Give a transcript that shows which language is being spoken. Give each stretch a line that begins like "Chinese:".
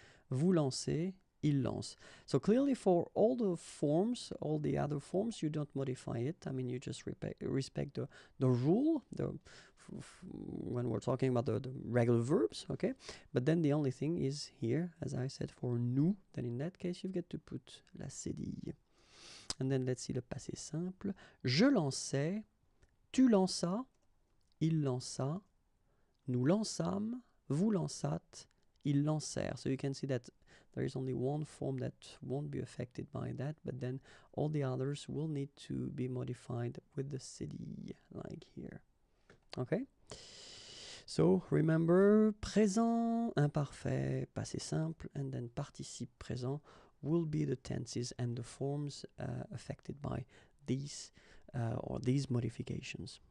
French: Vous lancez, il lance.
English: So clearly for all the forms, all the other forms, you don't modify it. I mean, you just respect the rule when we're talking about the regular verbs, okay? But then the only thing is here, as I said, for nous, then in that case, you've got to put la cédille. And then let's see le passé simple.
French: Je lançais, tu lanças, il lança, nous lançâmes, vous lançâtes, ils lancèrent.
English: So you can see that there is only one form that won't be affected by that, but then all the others will need to be modified with the cd, like here. Okay? So remember, présent, imparfait, passé simple, and then participe présent will be the tenses and the forms affected by these or these modifications.